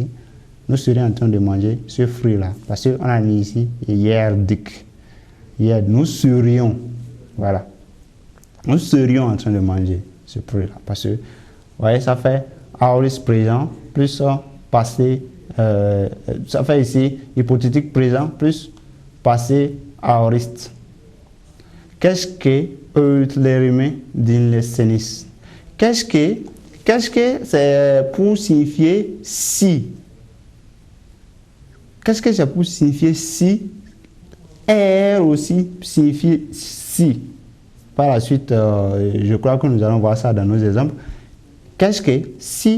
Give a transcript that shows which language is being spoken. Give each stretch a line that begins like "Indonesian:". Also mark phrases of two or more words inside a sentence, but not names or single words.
French: Nous serions en train de manger ce fruit-là. Parce qu'on a mis ici yerdik. Nous serions, voilà. Nous serions en train de manger ce fruit-là. Parce que, vous voyez, ça fait aoriste présent plus passé, ça fait ici hypothétique présent plus passé aoriste.
Turkish: Keşke öğütlerimi dinleseniz.
French: Keşke c'est pour signifier si. Keşke c'est pour signifier si. Aussi signifie si. Par la suite, je crois que nous allons voir ça dans nos exemples. Keşke si.